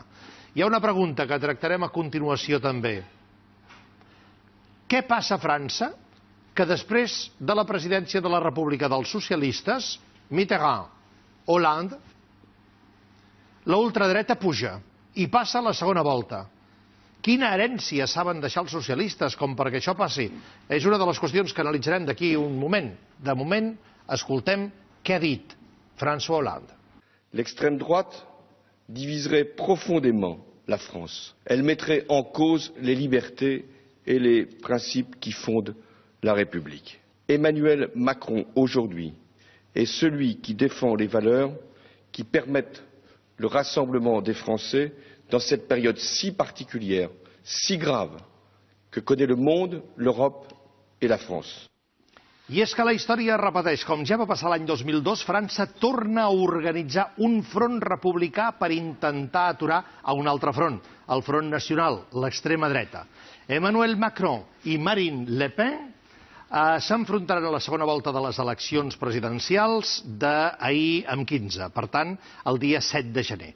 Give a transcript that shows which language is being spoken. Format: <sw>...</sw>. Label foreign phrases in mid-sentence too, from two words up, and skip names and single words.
<ca>Hi ha una pregunta que tractarem a continuació també. Què passa a França que després de la presidència de la República dels Socialistes, Mitterrand, Hollande, la ultradreta puja i passa a la segona volta? Quina herència saben deixar els socialistes com perquè això passi? És una de les qüestions que analitzarem d'aquí un moment. De moment, escoltem què ha dit François Hollande.</ca> <fr>L'extrême droite diviserait profondément la France. Elle mettrait en cause les libertés et les principes qui fondent la République. Emmanuel Macron, aujourd'hui, est celui qui défend les valeurs qui permettent le rassemblement des Français dans cette période si particulière, si grave, que connaît le monde, l'Europe et la France.</fr> <ca>I és que la història es repeteix. Com ja va passar l'any 2002, França torna a organitzar un front republicà per intentar aturar a un altre front, el Front Nacional, l'extrema dreta. Emmanuel Macron i Marine Le Pen s'enfrontaran a la segona volta de les eleccions presidencials d'ahir amb 15, per tant, el dia 7 de gener.</ca>